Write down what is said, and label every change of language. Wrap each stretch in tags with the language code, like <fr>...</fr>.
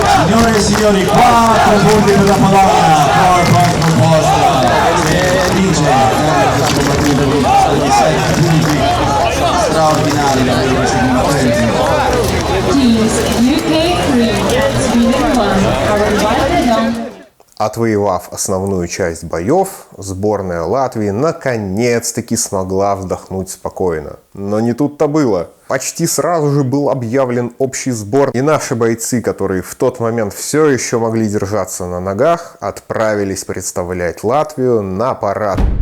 <it>Signore e signori, 4 punti per la Polonia, 4 proposta e vince questo combattimento di 7 punti straordinari per questi combattenti.</it> <en>Teams UK 3 and Sweden 1 are invited on.</en> <ru>Отвоевав основную часть боев, сборная Латвии наконец-таки смогла вздохнуть спокойно. Но не тут-то было. Почти сразу же был объявлен общий сбор, и наши бойцы, которые в тот момент все еще могли держаться на ногах, отправились представлять Латвию на парад.</ru>